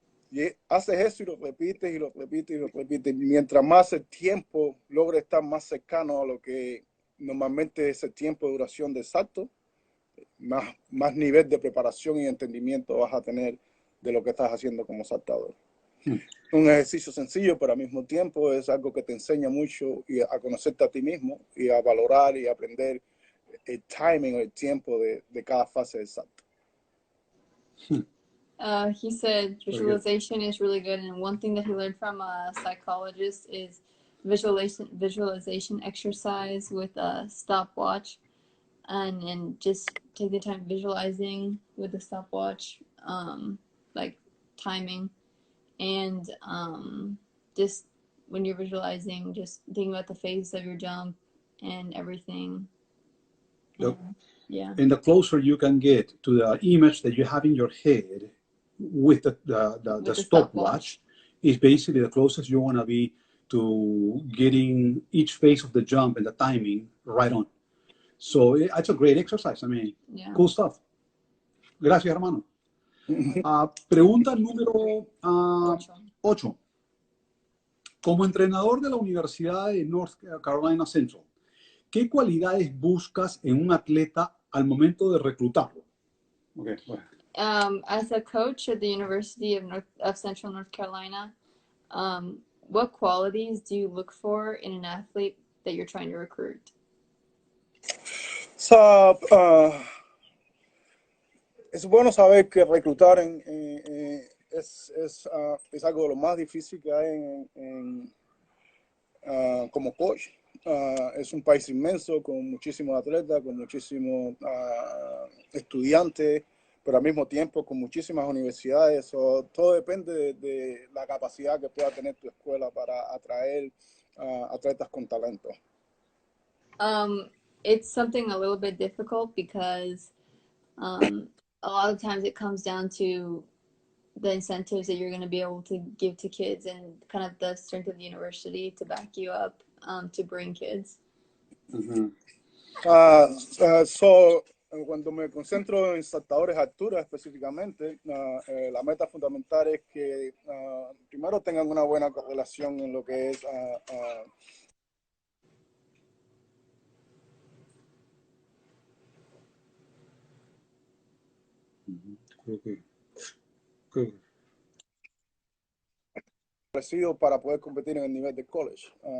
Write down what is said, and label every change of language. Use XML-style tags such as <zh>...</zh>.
<es>Y haces eso y lo repites y lo repites y lo repites. Mientras más el tiempo logre estar más cercano a lo que normalmente es el tiempo de duración del salto, más nivel de preparación y entendimiento vas a tener de lo que estás haciendo como saltador. Un ejercicio sencillo, pero al mismo tiempo es algo que te enseña mucho y a conocerte a ti mismo y a valorar y aprender el timing o el tiempo de cada fase del salto.</es> <en>He said visualization is really good, and one thing that he learned from a psychologist is visualization exercise with a stopwatch, and just take the time visualizing with the stopwatch, like timing, and just when you're visualizing, just think about the phase of your jump and everything. Yep. Yeah. And the closer you can get to the image that you have in your head with the stopwatch is basically the closest you want to be to getting each phase of the jump and the timing right on. So it's a great exercise. I mean, cool stuff.</en> <es>Gracias, hermano. Pregunta número 8. Como entrenador de la Universidad de North Carolina Central, ¿qué cualidades buscas en un atleta al momento de reclutarlo? Okay, bueno.</es> <en>As a coach at the University of Central North Carolina, what qualities do you look for in an athlete that you're trying to recruit?</en> <es>So, es bueno saber que reclutar es algo de lo más difícil que hay como coach. Es un país inmenso con muchísimos atletas, con muchísimos estudiantes, pero al mismo tiempo con muchísimas universidades. Todo depende de la capacidad que pueda tener tu escuela para atraer atletas con talento.</es> <en>It's something a little bit difficult because a lot of times it comes down to the incentives that you're going to be able to give to kids and kind of the strength of the university to back you up to bring kids. Mm-hmm.</en> <es>Cuando me concentro en saltadores de altura específicamente, la meta fundamental es que primero tengan una buena correlación en lo que es para poder competir en el nivel de college.</es>